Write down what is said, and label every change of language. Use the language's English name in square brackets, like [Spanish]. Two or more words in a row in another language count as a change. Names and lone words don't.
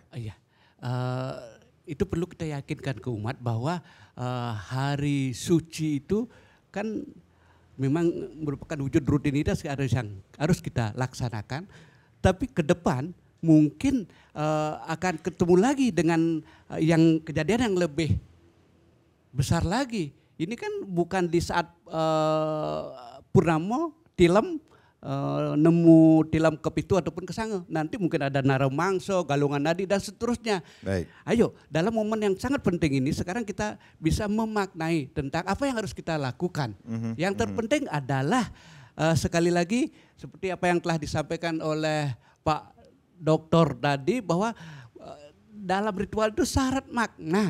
[Indonesian] Iya, itu perlu kita yakinkan ke umat bahwa hari suci itu kan memang merupakan wujud rutinitas yang harus kita laksanakan. Tapi ke depan mungkin akan ketemu lagi dengan yang kejadian yang lebih besar lagi. Ini kan bukan di saat Purnamo, Tilem, nemu tilam kepitu ataupun kesange. Nanti mungkin ada naramangso, galungan nadi dan seterusnya. Baik. Ayo, dalam momen yang sangat penting ini sekarang kita bisa memaknai tentang apa yang harus kita lakukan. Yang terpenting adalah sekali lagi seperti apa yang telah disampaikan oleh Pak Doktor tadi bahwa dalam ritual itu syarat makna.